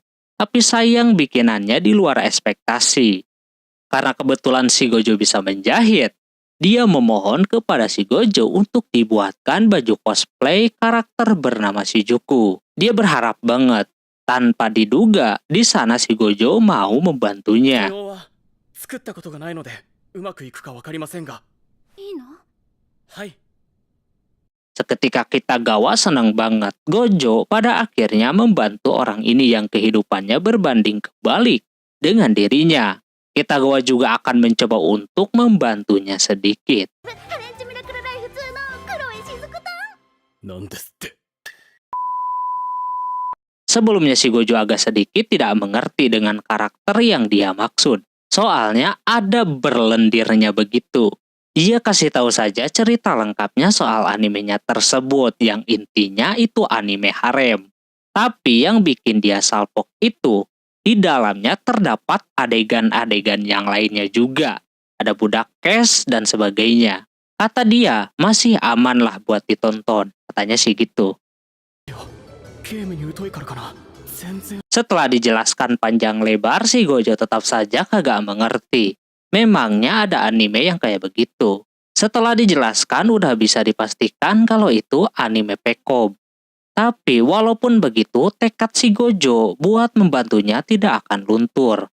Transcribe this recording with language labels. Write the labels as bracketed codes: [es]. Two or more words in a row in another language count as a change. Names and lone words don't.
[id] Tapi sayang bikinannya di luar ekspektasi. Karena kebetulan si Gojo bisa menjahit, dia memohon kepada si Gojo untuk dibuatkan baju cosplay karakter bernama Shizuku. Dia berharap banget. Tanpa diduga, di sana si Gojo mau membantunya. [ja] 今日は作ったことがないのでうまくいくかわかりませんが。いいの？はい。 [id] Seketika Kitagawa senang banget. Gojo pada akhirnya membantu orang ini yang kehidupannya berbanding kebalik dengan dirinya. Kitagawa juga akan mencoba untuk membantunya sedikit. [ja] ハレンチミラクルライフ2のクロエしずくたん。なんですって。 [id] Sebelumnya si Gojo agak sedikit tidak mengerti dengan karakter yang dia maksud. Soalnya ada berlendirnya begitu. Dia kasih tahu saja cerita lengkapnya soal animenya tersebut yang intinya itu anime harem. Tapi yang bikin dia salpok itu, di dalamnya terdapat adegan-adegan yang lainnya juga. Ada budak cash dan sebagainya. Kata dia, masih aman lah buat ditonton. Katanya sih gitu. [ja] ゲームに疎いからかな。全然。 [id] Setelah dijelaskan panjang lebar, si Gojo tetap saja kagak mengerti. Memangnya ada anime yang kayak begitu. Setelah dijelaskan udah bisa dipastikan kalau itu anime Pekob. Tapi walaupun begitu, tekad si Gojo buat membantunya tidak akan luntur.